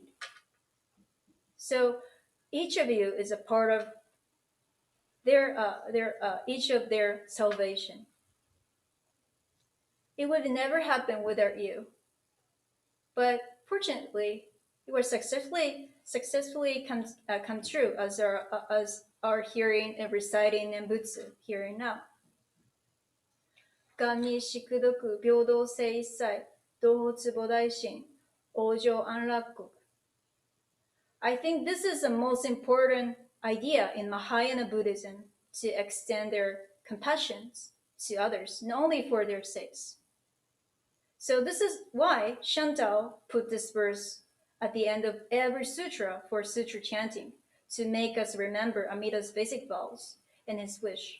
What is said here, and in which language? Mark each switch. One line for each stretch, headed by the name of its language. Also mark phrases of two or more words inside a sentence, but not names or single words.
English: So each of you is a part of each of their salvation. It would never happen without you. But fortunately, it was successfully come true as our hearing and reciting Nembutsu here and now.
Japanese: 願に淑読平等性一切同発菩提心往生安楽国
English: I think this is the most important idea in Mahayana Buddhism to extend their compassion to others, not only for their sakes. So this is why Chantal put this verse at the end of every sutra for sutra chanting, to make us remember Amida's basic vows and his wish.